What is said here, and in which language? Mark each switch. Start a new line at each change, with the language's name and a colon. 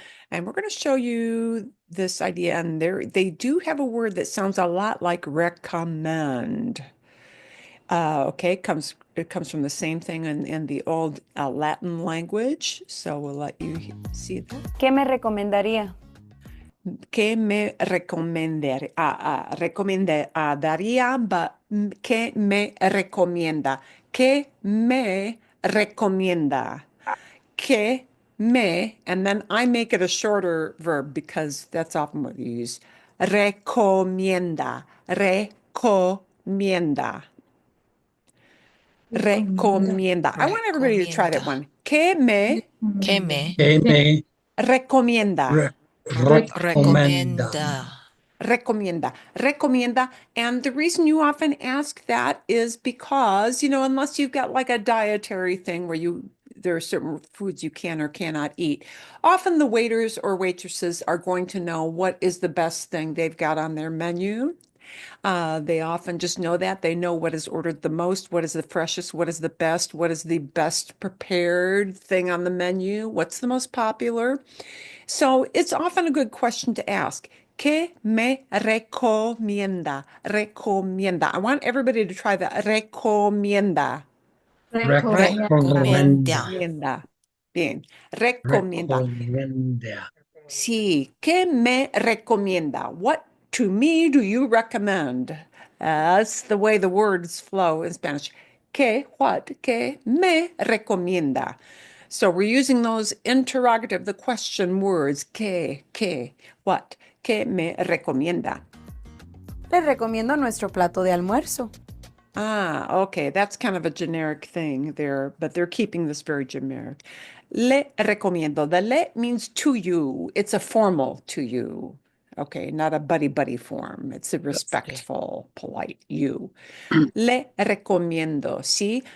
English: And we're going to show you this idea, and they do have a word that sounds a lot like recommend. Okay, it comes from the same thing in the old Latin language. So we'll let you see that.
Spanish: ¿Qué me recomendaría? ¿Qué me daría, but ¿qué me recomienda? ¿Qué me recomienda? ¿Qué me,
English: and then I make it a shorter verb because that's often what you use.
Spanish: Recomienda, recomienda, recomienda.
English: I want everybody to try that one.
Spanish: ¿Qué me Recomienda. Que me recomienda? re- recomienda. Recomienda, recomienda.
English: And the reason you often ask that is because, unless you've got like a dietary thing where there are certain foods you can or cannot eat, often the waiters or waitresses are going to know what is the best thing they've got on their menu. They often just know that. They know what is ordered the most, what is the freshest, what is the best, what is the best prepared thing on the menu, what's the most popular. So it's often a good question to ask.
Spanish: ¿Qué me recomienda?
English: Recomienda. I want everybody to try that.
Spanish: Recomienda. Recomienda. Recomienda. Bien. Recomienda. Recomienda. Sí. ¿Qué me recomienda?
English: What to me do you recommend? That's the way the words flow in Spanish.
Spanish: ¿Qué?
English: What?
Spanish: ¿Qué me recomienda?
English: So we're using those interrogative, the question words. ¿Qué? What?
Spanish: ¿Qué me recomienda? Les recomiendo nuestro plato de almuerzo.
English: Okay. That's kind of a generic thing there, but they're keeping this very generic.
Spanish: Le recomiendo.
English: The le means to you. It's a formal to you. Okay, not a buddy form. It's a respectful, polite you.
Spanish: Le recomiendo, ¿sí?